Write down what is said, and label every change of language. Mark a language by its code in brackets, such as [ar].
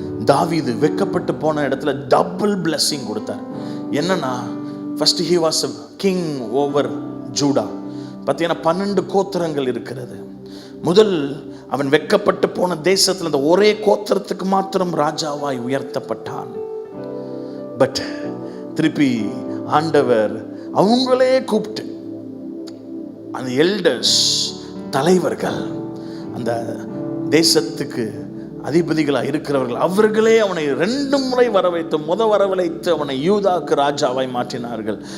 [ta] தாவீது வெட்கப்பட்டு போன இடத்துல டபுள் blessing கொடுத்தார். என்னன்னா, first [en] he was a king over Judah. [ta] பார்த்தீங்கன்னா 12 கோத்திரங்கள் இருக்கிறது. முதல் அவன் வெட்கப்பட்டு போன தேசத்தில் அந்த ஒரே கோத்திரத்துக்கு மாத்திரம் ராஜாவாய் உயர்த்தப்பட்டான். பட் திருப்பி ஆண்டவர் அவங்களே கூப்பிட்டு, அந்த எல்டர்ஸ், தலைவர்கள், அந்த தேசத்துக்கு அதிபதிகளாக இருக்கிறவர்கள், அவர்களே அவனை 2 முறை வரவைத்து, வரவழைத்து அவனை யூதாக்கு ராஜாவாய் மாற்றினார்கள்.